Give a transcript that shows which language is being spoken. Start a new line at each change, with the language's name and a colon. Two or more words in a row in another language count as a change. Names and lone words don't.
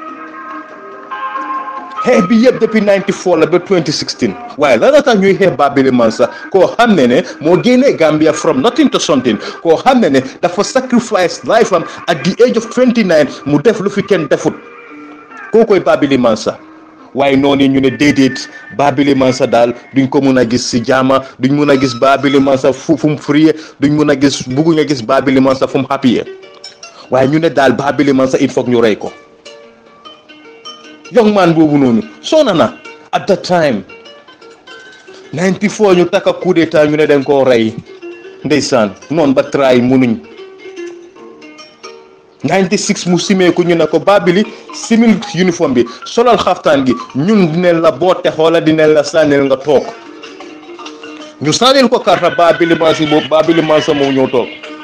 Wolof: xeex bi yëpp depuis 94 la ba 2016 waaye la tax ñuy xeex Babili Mansa koo xam ne moo génnee Gambia
English: from nothing to something
Wolof: koo xam ne dafa
English: sacrifice life
Wolof: am
English: at the age of 29
Wolof: mu def lu fi kenn defut koo koy Babili Mansa waaye noonu ñu ne déedéet Babili Mansa daal duñ ko mun a gis si jaama duñ mun a gis Babili Mansa fu mu free duñ mun a gis bugguñ a gis Babili Mansa fu mu happy waaye ñu ne daal Babili Mansa
French: il faut
Wolof: ñu rey ko
English: young man
Wolof: boobu noonu sona na
English: at that time
Wolof: 94 ñu taka coup d'état ñu ne dañ koo rey ndeysaan noonu ba try munuñ 96 mu simeeku ñu ne ko Babili simil uniforme bi solal xaftaan gi ñun dinañ la boote xoola dinañ la sànnil nga toog ñu sànnil ko karta Babili Mansa boobu Babili Mansa moo ñëw toog